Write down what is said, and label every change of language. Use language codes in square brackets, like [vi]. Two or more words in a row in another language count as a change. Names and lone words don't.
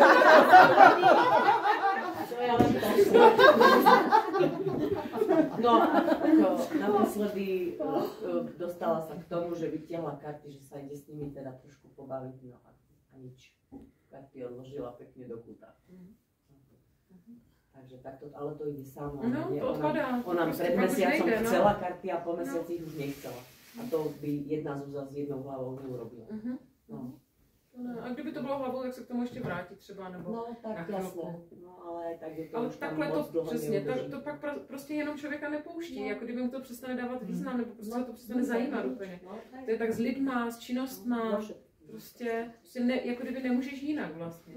[sk] No a naposledy dostala sa k tomu, že vytiahla karty, že sa ide s nimi teda trošku pobaviť, no a nič. Karty odložila pekne do kúta. Takže takto, ale to ide samo. No, to odpadá. Ona pred mesiacom chcela karty a po mesiaci už nechcela. A to by jedna Zúza s jednou hlavou neurobila. No. [cs] No, a kdyby to bylo hlavou, tak se k tomu ještě vrátit třeba, nebo no, tak jasně. No, ale tak je to ale už takhle tam moc to dlouho přesně, neudrží. to pak prostě jenom člověka nepouští, no. Jako kdyby mu to přestane dávat význam, nebo prostě to přestane zajímat úplně. No, to je tak s lidma, s činnostma, prostě ne, jako kdyby nemůžeš jinak vlastně.